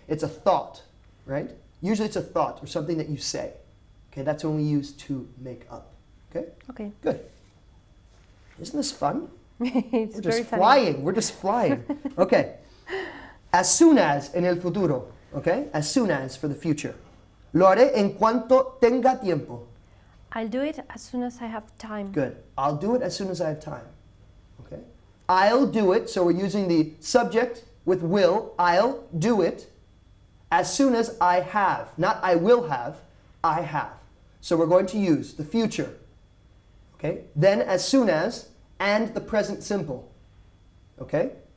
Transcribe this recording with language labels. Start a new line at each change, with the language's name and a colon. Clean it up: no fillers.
English: It's a thought, right? Usually it's a thought or something that you say. Okay, that's when we use to make up. Okay? Okay. Good. Isn't this fun? It's We're very just funny. flying. We're just flying. Okay. As soon as
Spanish: en el futuro.
English: Okay? As soon as for the future.
Spanish: Lo haré en cuanto tenga tiempo.
English: I'll do it as soon as I have time. Good. I'll do it as soon as I have time. Okay? I'll do it. So we're using the subject with will. I'll do it as soon as I have. Not I will have. I have. So we're going to use the future. Okay? Then as soon as and the present simple. Okay?